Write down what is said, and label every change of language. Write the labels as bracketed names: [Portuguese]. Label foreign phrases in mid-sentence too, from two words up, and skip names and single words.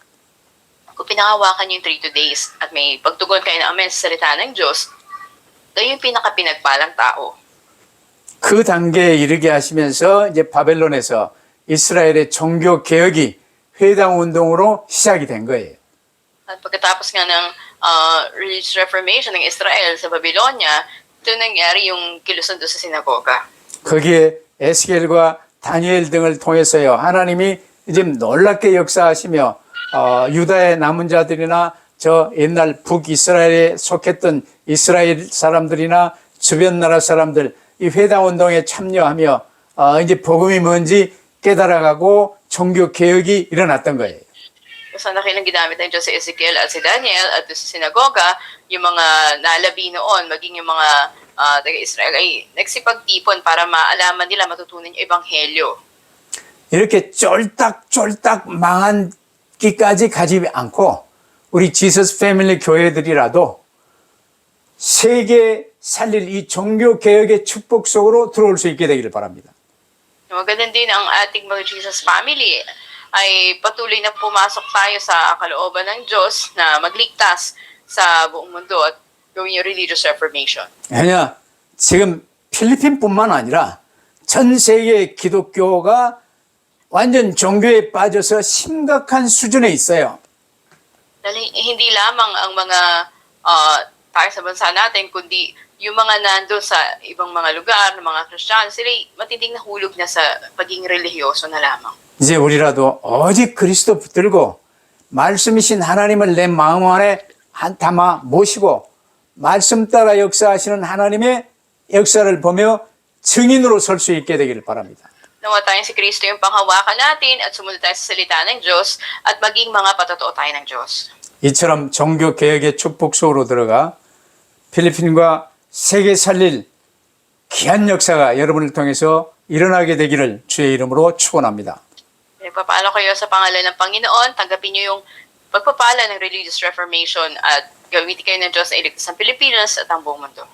[Filipino] Kung pinangahawakan nyo yung 3 days at may pagtugon kayo ng amen sa salita ng Diyos, kayo yung pinakapinagpalang tao. [Korean] 그 단계에 이르게 하시면서 이제 바벨론에서 이스라엘의 종교 개혁이 회당 운동으로 시작이 된 거예요. [Filipino] At pagkatapos nga ng [English] religious reformation [Filipino] ng Israel sa Babylonia, ito nangyari yung kilusan doon sa sinagoga. [Korean] 거기에 에스겔과 다니엘 등을 통해서요 하나님이 지금 놀랍게 역사하시며 유다의 남은 자들이나 저 옛날 북이스라엘에 속했던 이스라엘 사람들이나 주변 나라 사람들 이 회당 운동에 참여하며 이제 복음이 뭔지 깨달아가고 종교 개혁이 일어났던 거예요. [Filipino] So nakilang ginamit ng Diyos si Ezekiel at si Daniel at doon sa sinagoga, yung mga nalabi noon, maging yung mga taga-Israel ay nagsipagtipon para maalaman nila, matutunan yung ebanghelyo. [Korean] 이렇게 쫄딱쫄딱 망한 기까지 가지 않고 우리 지서스 패밀리 교회들이라도 세계 살릴 이 종교 개혁의 축복 속으로 들어올 수 있게 되기를 바랍니다. [Filipino] Magaling din ang ating mga [English] Jesus family [Filipino] ay patuloy na pumasok tayo sa kalooban ng Diyos na magligtas sa buong mundo at gawin yung [English] religious reformation. [Korean] 왜냐 지금 필리핀뿐만 아니라 전 세계 기독교가 완전 종교에 빠져서 심각한 수준에 있어요. [Filipino] Dahil hindi lamang ang mga tayo sa bansa natin, kundi yung mga nando sa ibang mga lugar, ng mga Kristiyano, sila matinding nahulog na sa pagiging religyoso na lamang. [Korean] 이제 우리라도 오직 그리스도 붙들고 말씀이신 하나님을 내 마음 안에 담아 모시고 말씀 따라 역사하시는 하나님의 역사를 보며 증인으로 설 수 있게 되기를 바랍니다. [Filipino] Nawa tayong si Kristo yung panghawakan natin at sumunod tayo sa salita ng Diyos at maging mga patotoo tayo ng Diyos. [Korean] 이처럼 종교 개혁의 축복 속으로 들어가 필리핀과 세계 살릴 귀한 역사가 여러분을 통해서 일어나게 되기를 주의 이름으로 축원합니다. [Filipino] Nagpapala kayo sa pangalan ng Panginoon, tanggapin niyo yung pagpapala ng [English] religious reformation [Filipino] at gamitin kayo ng Diyos na iligtas ang Pilipinas at ang buong mundo.